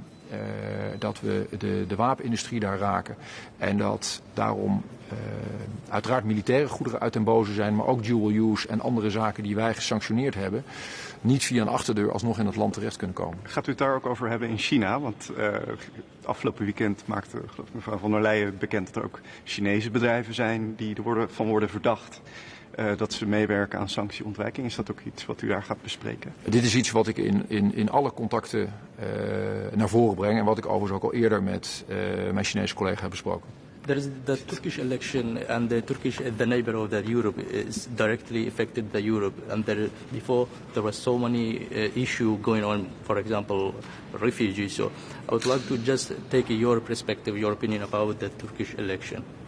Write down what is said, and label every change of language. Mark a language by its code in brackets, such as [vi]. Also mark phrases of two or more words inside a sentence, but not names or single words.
[nl] Dat we de wapenindustrie daar raken. En dat daarom uiteraard militaire goederen uit den boze zijn, maar ook [en] dual use [nl] en andere zaken die wij gesanctioneerd hebben, niet via een achterdeur alsnog in het land terecht kunnen komen. Gaat u het daar ook over hebben in China? Want afgelopen weekend maakte mevrouw von der Leyen bekend dat er ook Chinese bedrijven zijn die ervan worden verdacht dat ze meewerken aan sanctieontwijking. Is dat ook iets wat u daar gaat bespreken? Dit is iets wat ik in alle contacten naar voren breng en wat ik overigens ook al eerder met mijn Chinese collega heb besproken. [en] There is the Turkish election, and the neighbor of that Europe is directly affected by Europe. And before there was so many issue going on, for example, refugees. So I would like to just take your perspective, your opinion about the Turkish election.